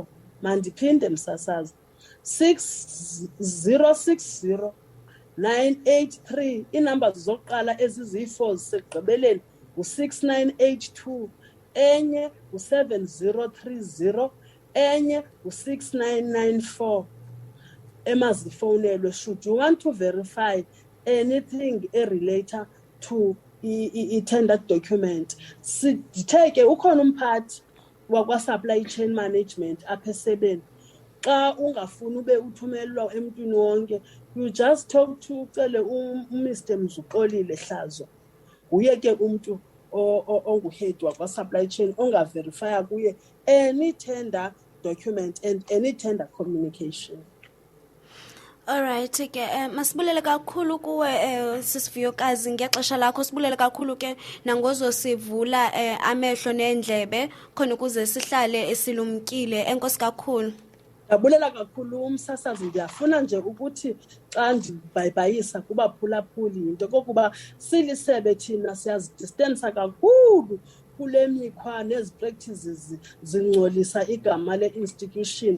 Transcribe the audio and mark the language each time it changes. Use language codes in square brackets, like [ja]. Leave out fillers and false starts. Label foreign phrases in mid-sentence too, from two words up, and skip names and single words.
[xh] Mandiphinde msasazi, 6060 983. Iinamba zokuqala eziziyi-4 zisekugqibeleni ngu-6982, enye ngu-7030, enye ngu-6994. Emazifowunelwe [en] should you want to verify anything related to [xh] i- [en] tender document. [xh] Sithe ke ukhona umphathi wakwa- [en] supply chain management [xh] apha esebeni. Xa ungafuni ube uthumelelwa emntwini wonke, [en] you just talk to ucele Mr. [xh] Mzuxolile Hlazo. Uye ke umntu onguhead wakwa- [en] supply chain [xh] ongaverifya kuye [en] any tender document and any tender communication. [xh] Alright ke masibulele kakhulu kuwe sisivuyokazi ngexesha lakho, sibulele kakhulu ke nangozo sivula amehlo neendlebe khona ukuze sihlale esilumkile. Enkosi kakhulu. Ndabulela kakhulu umsasazi. Ndiyafuna nje ukuthi xa ndibhayibhayisa kubaphulaphuli yinto kokuba silisebe thina siyazidistansa kakhulu kule mikhwa nezi practices zingcolisa igama le-institution.